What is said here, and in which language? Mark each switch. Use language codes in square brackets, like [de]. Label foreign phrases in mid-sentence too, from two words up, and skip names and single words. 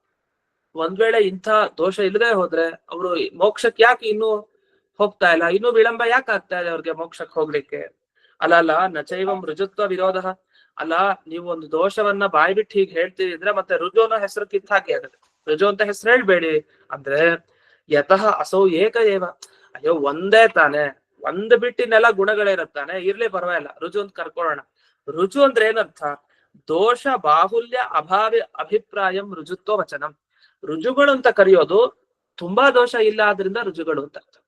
[kn] ಒಂದ್ ವೇಳೆ ಇಂಥ ದೋಷ ಇಲ್ಲದೆ ಹೋದ್ರೆ ಅವರು ಮೋಕ್ಷಕ್ಕೆ ಯಾಕೆ ಇನ್ನೂ ಹೋಗ್ತಾ ಇಲ್ಲ, ಇನ್ನೂ ವಿಳಂಬ ಯಾಕೆ ಆಗ್ತಾ ಇದೆ ಅವ್ರಿಗೆ ಮೋಕ್ಷಕ್ಕೆ ಹೋಗ್ಲಿಕ್ಕೆ? [sa] ಅಲ್ಲ ನಚೈವಂ ರುಜುತ್ವ ವಿರೋಧ. [kn] ಅಲ್ಲ, ನೀವು ಒಂದು ದೋಷವನ್ನ ಬಾಯಿ ಬಿಟ್ಟು ಹೀಗೆ ಹೇಳ್ತಿದ್ರೆ ಮತ್ತೆ ರುಜು ಅನ್ನೋ ಹೆಸರು ಕಿತ್ತ ಹಾಕಿ ಆಗುತ್ತೆ. ರುಜು ಅಂತ ಹೆಸರು ಹೇಳ್ಬೇಡಿ ಅಂದ್ರೆ, [sa] ಯತಃ ಅಸೌ ಏಕ ಏವ. [kn] ಅಯ್ಯೋ ಒಂದೇ ತಾನೆ, ಒಂದ್ ಬಿಟ್ಟಿನೆಲ್ಲ ಗುಣಗಳಿರತ್ತಾನೆ, ಇರ್ಲಿ ಪರವಾಗಿಲ್ಲ ರುಜು ಅಂತ ಕರ್ಕೊಳ್ಳೋಣ. ರುಜು ಅಂದ್ರೆ ಏನರ್ಥ? [sa] ದೋಷ ಬಾಹುಲ್ಯ ಅಭಾವಿ ಅಭಿಪ್ರಾಯಂ ರುಜುತ್ವ ವಚನಂ. [kn] ರುಜುಗಳು ಅಂತ ಕರೆಯೋದು ತುಂಬಾ ದೋಷ ಇಲ್ಲ ಆದ್ರಿಂದ ರುಜುಗಳು ಅಂತ ಅರ್ಥ.